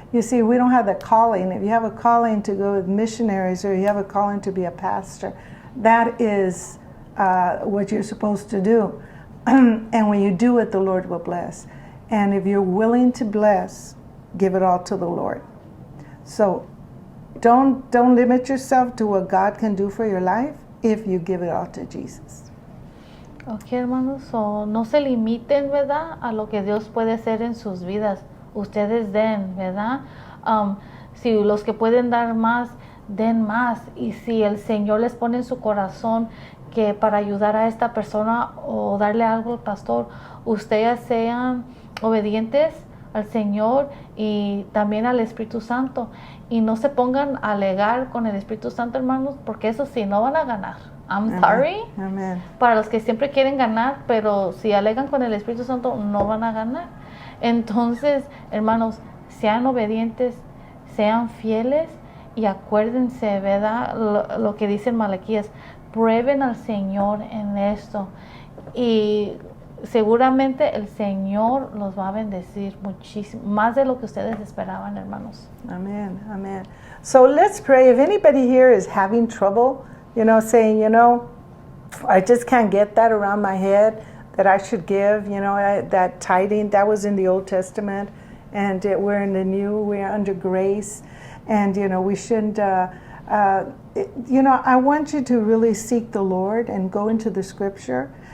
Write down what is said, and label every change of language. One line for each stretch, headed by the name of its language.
English: You see, we don't have the calling. If you have a calling to go with missionaries, or you have a calling to be a pastor, that is what you're supposed to do. And when you do it, the Lord will bless. And if you're willing to bless, give it all to the Lord. So don't limit yourself to what God can do for your life if you give it all to Jesus.
Spanish: Ok, hermanos, no se limiten, ¿verdad?, a lo que Dios puede hacer en sus vidas. Ustedes den, ¿verdad? Si los que pueden dar más, den más. Y si el Señor les pone en su corazón que para ayudar a esta persona o darle algo al pastor, ustedes sean obedientes al Señor y también al Espíritu Santo, y no se pongan a alegar con el Espíritu Santo, hermanos, porque eso sí, no van a ganar.
English: I'm sorry. Amen.
Spanish: Para los que siempre quieren ganar, pero si alegan con el Espíritu Santo, no van a ganar. Entonces, hermanos, sean obedientes, sean fieles, y acuérdense, ¿verdad?, lo que dice en Malaquías, prueben al Señor en esto, y seguramente el Señor los va a bendecir muchísimo, más de lo que ustedes esperaban, hermanos.
English: Amen, amen. So let's pray. If anybody here is having trouble, saying, I just can't get that around my head, that I should give, that tithing, that was in the Old Testament, and we're in the New, we're under grace, and, we shouldn't, I want you to really seek the Lord and go into the Scripture.